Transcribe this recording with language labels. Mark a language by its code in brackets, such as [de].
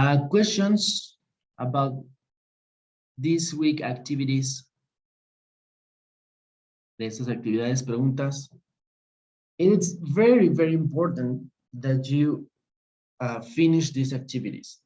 [en] Questions about this week activities? [es] De estas actividades, preguntas. [en] It's very, very important that you finish these activities.